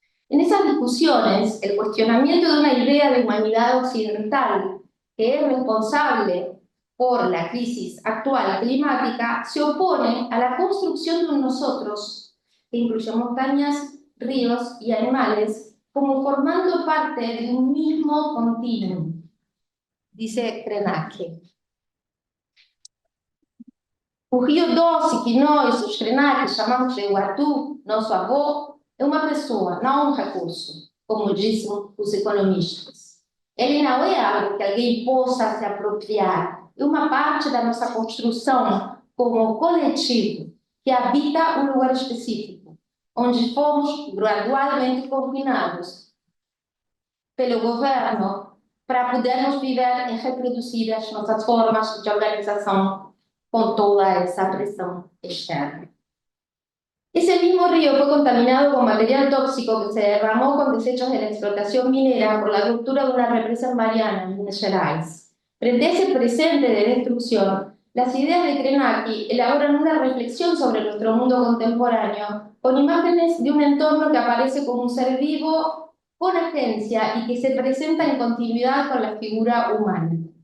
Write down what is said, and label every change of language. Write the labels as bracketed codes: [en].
[es] En esas discusiones, el cuestionamiento de una idea de humanidad occidental que es responsable por la crisis actual climática se opone a la construcción de un nosotros que incluye montañas, ríos y animales como formando parte de un mismo continuo, dice Krenak. [pt] O Rio Doce, que nós, os Krenak, chamamos de Iguatu, nosso avô, é uma pessoa, não um recurso, como dizem os economistas. Ele não é algo que alguém possa se apropriar, é uma parte da nossa construção como coletivo que habita um lugar específico, onde fomos gradualmente confinados pelo governo para podermos viver e reproduzir as nossas formas de organização [es] con toda esa presión externa. Ese mismo río fue contaminado con material tóxico que se derramó con desechos de la explotación minera por la ruptura de una represa en Mariana, en Minas Gerais. Frente a ese presente de destrucción, las ideas de Krenak elaboran una reflexión sobre nuestro mundo contemporáneo con imágenes de un entorno que aparece como un ser vivo con agencia y que se presenta en continuidad con la figura humana.